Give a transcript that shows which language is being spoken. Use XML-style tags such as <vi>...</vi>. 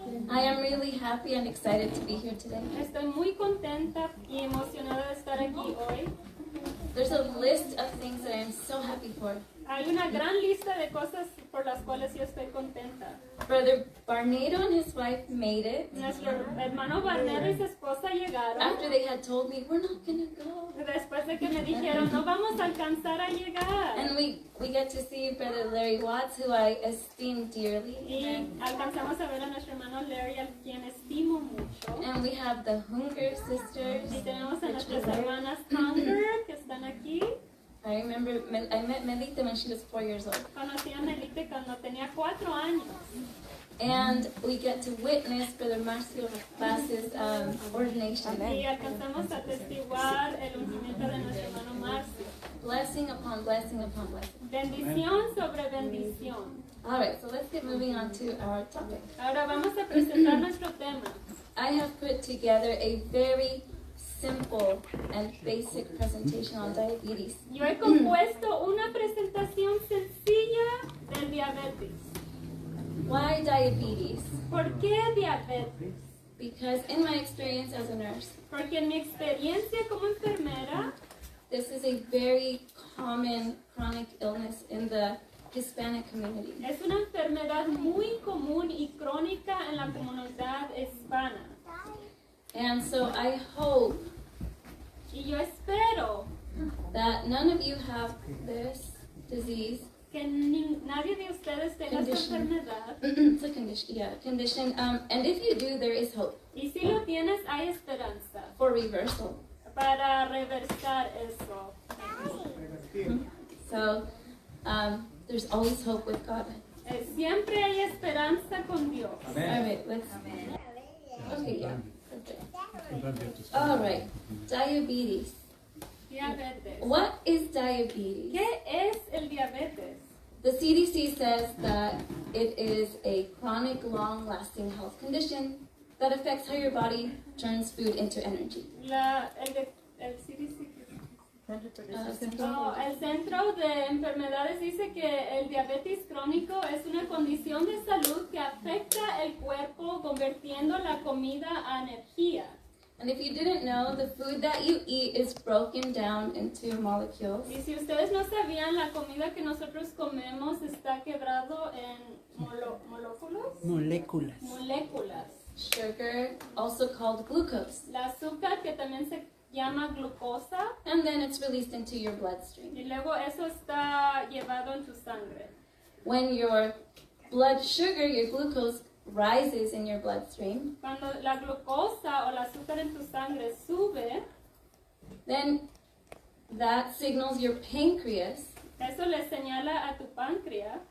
<en>I am really happy and excited to be here today.</en> <es>Estoy muy contenta y emocionada de estar aquí hoy.</es> <en>There's a list of things that I am so happy for.</en> <es>Hay una gran lista de cosas por las cuales yo estoy contenta.</es> <en>Brother Barnado and his wife made it</en> <es>Nuestro hermano Barnero y su esposa llegaron</es> <en>after they had told me we're not gonna go.</en> <es>después de que me dijeron no vamos a alcanzar a llegar.</es> <en>And we get to see Brother Larry Watts, who I esteem dearly.</en> <es>Y alcanzamos a ver a nuestro hermano Larry, a quien estimo mucho.</es> <en>And we have the Hunger sisters.</en> <es>Y tenemos a nuestras hermanas Hunger que están aquí.</es> <en>I remember I met Melita when she was 4 years old.</en> <es>Conocí a Melite cuando tenía 4 años.</es> <en>And we get to witness Brother Marcio Vaz's ordination.</en> <es>Y alcanzamos a testiguar el ungimiento de nuestro hermano Marcio.</es> <en>Blessing upon blessing upon blessing.</en> <es>Bendición sobre bendición.</es> <en>All right, so let's get moving on to our topic.</en> <es>Ahora vamos a presentar nuestro tema.</es> <en>I have put together a very simple and basic presentation on diabetes.</en> <es>Yo he compuesto una presentación sencilla del diabetes.</es> <en>Why diabetes?</en> <es>¿Por qué diabetes?</es> <en>Because in my experience as a nurse,</en> <es>Porque en mi experiencia como enfermera,</es> <en>this is a very common chronic illness in the Hispanic community.</en> <es>es una enfermedad muy común y crónica en la comunidad hispana.</es> <en>And so I hope</en> <es>Y yo espero</es> <en>that none of you have this disease.</en> <es>que nadie de ustedes tenga esta</es> <en>Condition.</en> <es>enfermedad.</es> <en>It's a condition, yeah, condition. And if you do, there is hope</en> <es>Y si lo tienes, hay esperanza</es> <en>for reversal.</en> <es>para reversar eso.</es> <en>So there's always hope with God.</en> <es>Siempre hay esperanza con Dios.</es> <en>All right, let's. Okay, yeah. Okay. All right, diabetes.</en> <es>Diabetes.</es> <en>What is diabetes?</en> <es>¿Qué es el diabetes?</es> <en>The CDC says that it is a chronic, long-lasting health condition that affects how your body turns food into energy.</en> <es>El CDC. El Centro de Enfermedades dice que el diabetes crónico es una condición de salud que afecta el cuerpo convirtiendo la comida a energía.</es> <en>And if you didn't know, the food that you eat is broken down into molecules.</en> <es>Y si ustedes no sabían, la comida que nosotros comemos está quebrado en moléculas.</es> <en>Sugar, also called glucose.</en> <es>El azúcar, que también se llama glucosa,</es> <en>And then it's released into your bloodstream.</en> <es>y luego eso está llevado en tu sangre.</es> <en>When your blood sugar, your glucose, rises in your bloodstream,</en> <es>Cuando la glucosa o el azúcar en tu sangre sube,</es> <en>then that signals your pancreas.</en> <es>eso le señala a tu páncreas.</es>